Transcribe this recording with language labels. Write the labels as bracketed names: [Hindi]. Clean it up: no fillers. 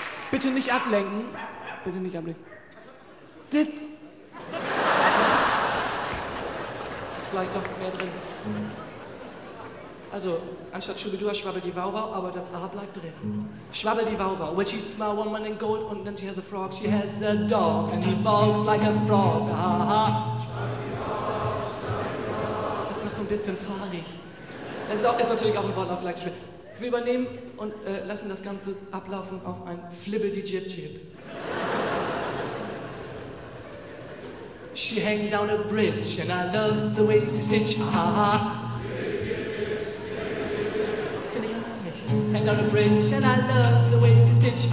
[German] Bitte nicht ablenken. Bitte nicht ablenken. Sitz! Ist vielleicht doch mehr drin. Also, anstatt Schubidua, Schwabbeldi-Wau-Wau, aber das A bleibt drin. Schwabbeldi-Wau-Wau. [English] Well, she's my woman in gold and then she has a frog. She has a dog and he barks like a frog. Ah, ah. [German] Das ist noch so ein bisschen fahrig. Das ist natürlich auch ein Wortlauf, vielleicht zu schwer. Wir übernehmen und lassen das Ganze ablaufen auf ein Flibbledi-Jib-Jib. [English] She hang down a bridge and I love the way she stitch. Ah, ah, ah. [German] Finde ich auch nicht. [English] Hang down a bridge and I love the way she stitch.